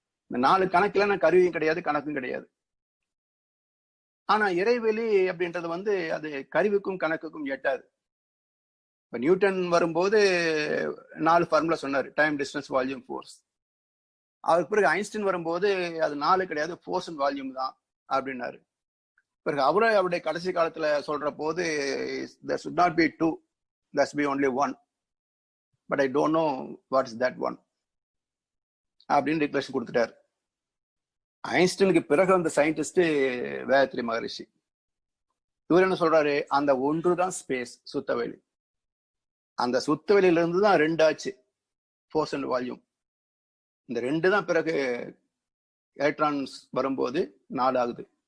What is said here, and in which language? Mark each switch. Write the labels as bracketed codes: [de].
[ta] இந்த 4 கணக்கிலான கருவியும் கிடையாது, கணக்கும் கிடையாது. ஆனா இறைவெளி அப்படின்றது வந்து அது கருவிக்கும் கணக்குக்கும் எட்டாது. இப்ப நியூட்டன் வரும்போது 4 ஃபார்முலா சொன்னாரு, டைம், டிஸ்டன்ஸ், வால்யூம், ஃபோர்ஸ். அதுக்கு பிறகு ஐன்ஸ்டீன் வரும்போது அது 4 கிடையாது, ஃபோர்ஸ் அண்ட் வால்யூம் தான் அப்படின்னாரு. பிறகு அவருடைய கடைசி காலத்துல சொல்ற போது, [en] there should not be 2, there should be only 1, but I don't know what is that 1 [ta] அப்படின்னு டிக்ளரேஷன் கொடுத்துட்டாரு. ஐன்ஸ்டீனுக்கு பிறகு அந்த சயின்டிஸ்ட் வேதத்ரி மகரிஷி. இவர் என்ன சொல்றாரு, அந்த ஒன்று தான் ஸ்பேஸ், சுத்தவெளி. அந்த சுத்தவெளியில இருந்து தான் 2 ஆச்சு, ஃபோர்ஸ் அண்ட் வால்யூம். இந்த 2 தான் பிறகு எலக்ட்ரான்ஸ் வரும்போது 4 ஆகுது.